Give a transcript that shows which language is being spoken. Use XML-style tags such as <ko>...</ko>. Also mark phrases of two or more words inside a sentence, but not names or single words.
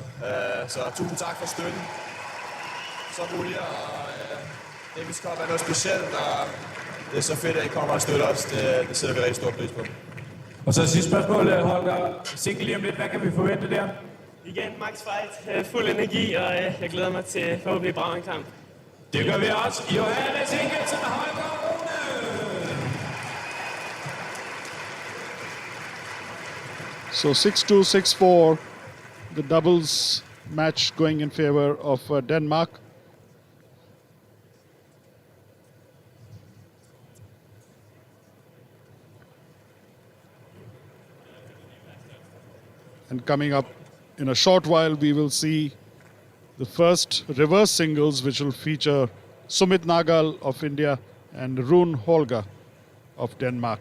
<da>Så tusind tak for støtten. Så muligt, og Davis Cup er noget specielt, og det er så fedt, at I kommer og støtter os. Det sætter vi rigtig stor pris på. Og så sidste spørgsmål, Holger. Single lige om lidt, hvad kan vi forvente der? Igen,</da> <en>max fight,</en> <da>fuld energi, og jeg glæder mig til forhåbentlig brav en kamp. Det gør vi også. Johannes Ingelsen, Holger Rune!</da> <en>So 6-2, 6-4, the doubles match going in favor of Denmark. And coming up in a short while, we will see the first reverse singles, which will feature Sumit Nagal of India and Rune Holger of Denmark.</en>